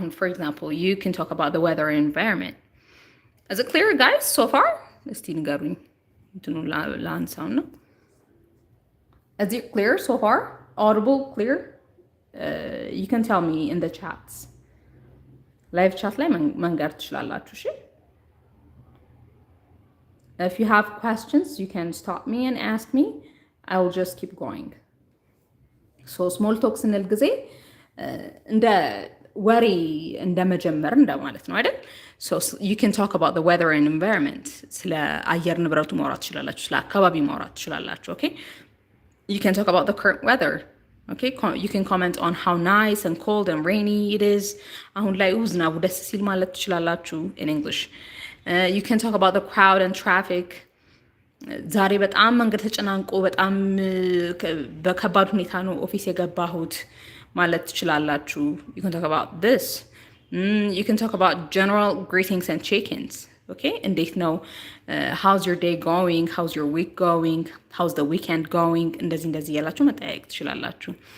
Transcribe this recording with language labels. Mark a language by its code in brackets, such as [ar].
[en] For example, you can talk about the weather and environment. Is it clear, guys, so far? [am] እስቲ ንገሩኝ እንትኑ ላንሳው ነው. [en] Is it clear so far? Audible, clear? You can tell me in the chats. [am] Live chat ላይ መንገር ትችላላችሁ። እሺ? [en] If you have questions, you can stop me and ask me. I will just keep going. [am] So small talk ስንል ጊዜ እንደ ወሬ እንደ መጀመር እንደማለት ነው አይደል? [en] So you can talk about the weather and environment. [am] ስለ አየር ንብረቱ ማውራት ትችላላችሁ። ስለ አካባቢ ማውራት ትችላላችሁ። Okay? [en] You can talk about the current weather. Okay, you can comment on how nice and cold and rainy it is. [am] አሁን ላይ ዝናቡ ደስ ሲል ማለት ትችላላችሁ [en] in English. You can talk about the crowd and traffic. [am] ዛሬ በጣም መንገድ ተጨናንቆ በጣም በከባድ ሁኔታ ነው ኦፊስ የገባሁት ማለት ትችላላችሁ. [en] You can talk about this. You can talk about general greetings and check-ins. Okay, [am] እንዴት ነው [en] how's your day going, how's your week going, how's the weekend going [am] እንደዚህ ያላችሁ መጠያየቅ ትችላላችሁ.